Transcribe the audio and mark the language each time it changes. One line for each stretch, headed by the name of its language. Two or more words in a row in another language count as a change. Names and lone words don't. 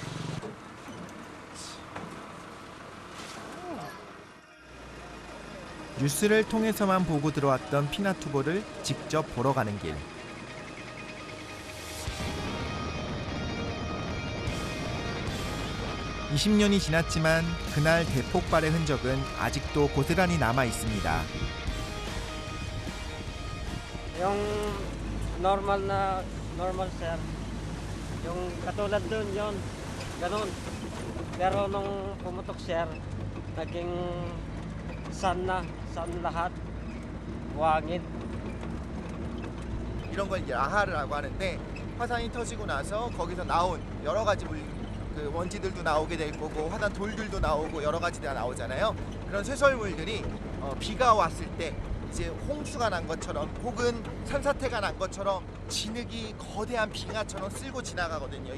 Korean: 뉴스를 통해서만 보고 들어왔던 피나투보를 직접 보러 가는 길. (20년이) 지났지만 그날 대폭발의 흔적은 아직도 고스란히 남아 있습니다.
Filipino: Yung normal sir. Yung katulad dun yon, ganun. Pero nung pumutok sir, naging 산 lahat, wangit.
Korean: 이런 걸 이제 아하르라고 하는데, 화산이 터지고 나서 거기서 나온 여러 가지 그 먼지들도 나오게 될 거고 화산 돌들도 나오고 여러 가지가 나오잖아요. 그런 쇠설물들이 비가 왔을 때 이제 홍수가 난 것처럼 혹은 산사태가 난 것처럼 진흙이 거대한 빙하처럼 쓸고 지나가거든요.